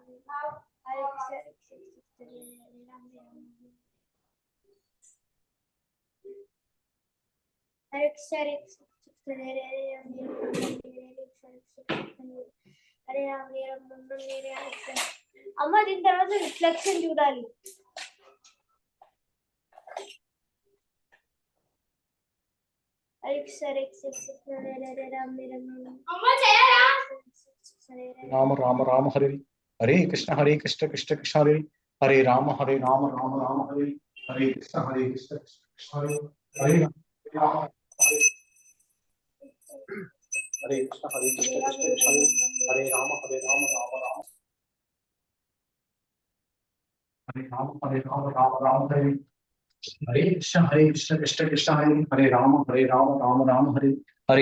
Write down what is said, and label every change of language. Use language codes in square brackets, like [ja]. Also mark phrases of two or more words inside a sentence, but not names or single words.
[sa] Hare Krishna, Hare Krishna, Hare Hare, Ram Ram. Hare Krishna, Hare Krishna, Hare Hare, Ram Ram, Hare Ram, Ram Ram, Hare Hare. [te] అమ్మ దీని తర్వాత రిఫ్లెక్షన్ చూడాలి. [sa] Hare Krishna, Hare Krishna, Hare Hare, Ram Ram. [te] అమ్మ చేయరా? [sa] राम राम राम हरे हरे कृष्ण कृष्ण कृष्ण हरे हरे राम राम राम हरे हरे कृष्ण कृष्ण कृष्ण हरे हरे राम हरे कृष्ण कृष्ण कृष्ण हरे हरे राम राम राम हरे राम राम हरे हरे कृष्ण कृष्ण कृष्ण हरे हरे राम राम हरे हरे